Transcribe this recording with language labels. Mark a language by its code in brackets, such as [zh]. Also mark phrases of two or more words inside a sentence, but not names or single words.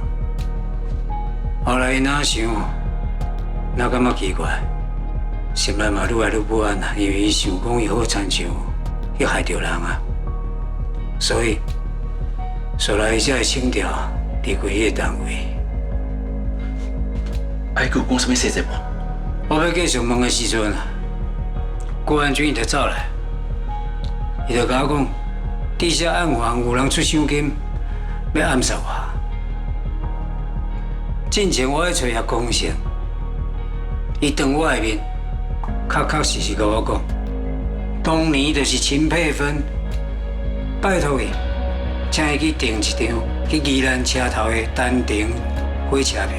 [nan] 后来伊哪想，哪感觉奇怪，心内嘛愈来愈不安啊，因为伊想讲伊好亲像去害着人啊，所以后来伊才会请调离开迄个单位。啊，伊有讲什么细节无？我要继续问的时阵，郭安军伊就走来，伊就甲我讲，地下暗房有人出赏金，要暗杀我。进前我去找遐公城，伊当我的面，确实甲我讲，当年就是秦佩芬拜托伊，请伊去订一张去宜兰车头的单程火车票。